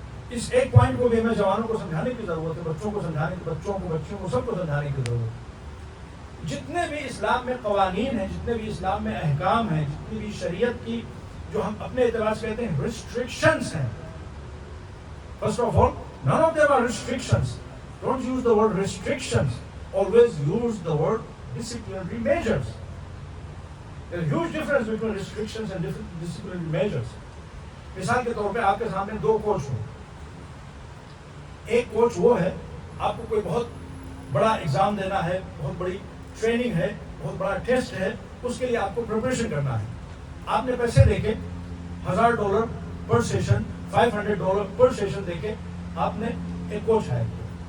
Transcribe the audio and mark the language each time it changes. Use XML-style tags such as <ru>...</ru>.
<ur>اس ایک پوائنٹ کو بھی ہمیں جوانوں کو سمجھانے کی ضرورت ہے, بچوں کو سمجھانے کی, بچوں کو سب کو سمجھانے کی ضرورت ہے. جتنے بھی اسلام میں قوانین ہیں, جتنے بھی اسلام میں احکام ہیں, جتنی بھی شریعت کی جو ہم اپنے اعتبار سے کہتے ہیں ریسٹرکشنز ہیں,</ur> <en>First of all none of them are restrictions. Don't use the word restrictions. Always use the word disciplinary measures. There is a huge difference between restrictions and disciplinary measures.</en> <ur>مثال کے طور پہ آپ کے سامنے دو کوچ ہوں. ایک کوچ وہ ہے, آپ کو کوئی بہت بڑا ایگزام دینا ہے, بہت بڑی ٹریننگ ہے, بہت بڑا ٹیسٹ ہے, اس کے لیے آپ کو پریپریشن کرنا ہے. آپ نے پیسے دے کے $1000 پر سیشن, $500 پر سیشن دے کے آپ نے ایک کوچ ہائر کیا.</ur>